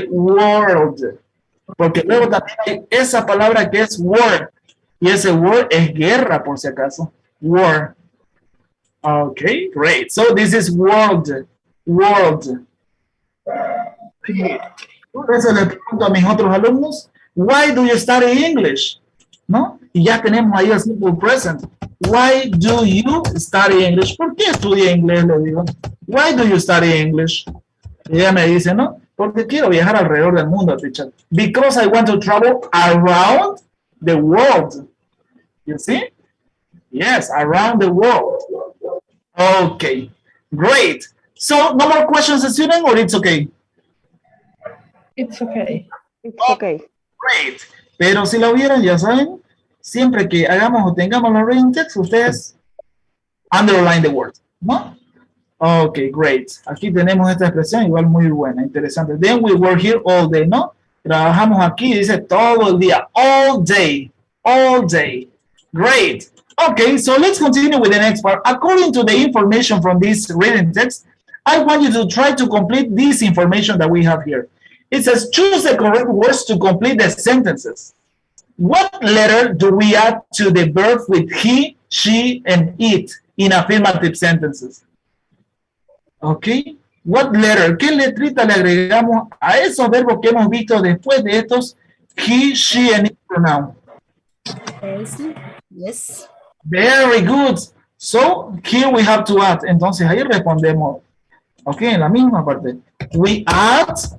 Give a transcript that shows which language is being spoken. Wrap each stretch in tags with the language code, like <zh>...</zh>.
<es>World. Porque luego también hay esa palabra que es word, y ese word es guerra, por si acaso.</es> <en>War. Okay, great. So this is world.</en> <es>Por eso le pregunto a mis otros alumnos,</es> <en>why do you study English?</en> <es>¿No? Y ya tenemos ahí el simple present.</es> <en>Why do you study English?</en> <es>¿Por qué estudia inglés? Le digo.</es> <en>Why do you study English?</en> <es>Y ella me dice, ¿no? Porque quiero viajar alrededor del mundo, teacher.</es> <en>Because I want to travel around the world. You see? Yes, around the world. Okay, great. So, no more questions, student, or it's okay? It's okay. It's okay. Great.</en> <es>Pero si lo vieron, ya saben, siempre que hagamos o tengamos los reading text, ustedes</es> <en>underline the word,</en> <es>¿no?</es> <en>Okay, great.</en> <es>Aquí tenemos esta expresión igual muy buena, interesante.</es> <en>Then we work here all day,</en> <es>¿no? Trabajamos aquí, dice todo el día,</es> <en>all day. Great. Okay, so let's continue with the next part. According to the information from this reading text, I want you to try to complete this information that we have here. It says, choose the correct words to complete the sentences. What letter do we add to the verb with he, she, and it in affirmative sentences? Okay, what letter?</en> <es>¿Qué letrita le agregamos a esos verbos que hemos visto después de estos he, she, and it pronoun?</es> <en>Yes. Very good. So, here we have to add.</en> <es>Entonces, ahí respondemos. Ok, en la misma parte.</es> <en>We add.</en>